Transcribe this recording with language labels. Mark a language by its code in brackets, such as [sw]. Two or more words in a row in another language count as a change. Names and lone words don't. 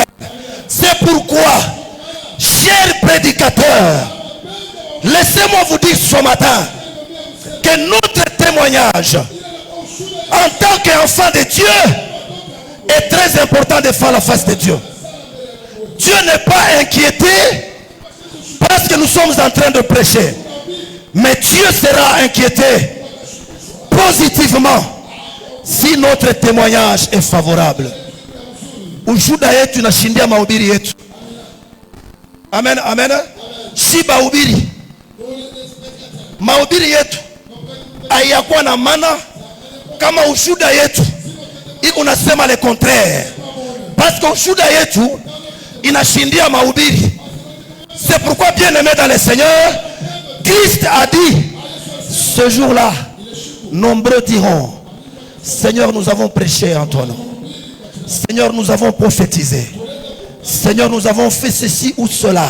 [fr] C'est pourquoi, chers prédicateurs, laissez-moi vous dire ce matin que notre témoignage en tant qu'enfant de Dieu est très important devant la face de Dieu. Dieu n'est pas inquiété parce que nous sommes en train de prêcher, mais Dieu sera inquiété positivement si notre témoignage est favorable. [sw] Ushuda yetu inashindia mahubiri yetu. Amen, amen. Si mahubiri, mahubiri yetu hayakuwa na maana kama ushuda yetu iko nasema [fr] le contraire. Parce que [sw] ushuhuda yetu inashindia mahubiri. [fr] C'est pourquoi, bien aimé dans le Seigneur, Christ a dit, ce jour-là, nombreux diront, Seigneur, nous avons prêché en ton nom. Seigneur, nous avons prophétisé. Seigneur, nous avons fait ceci ou cela.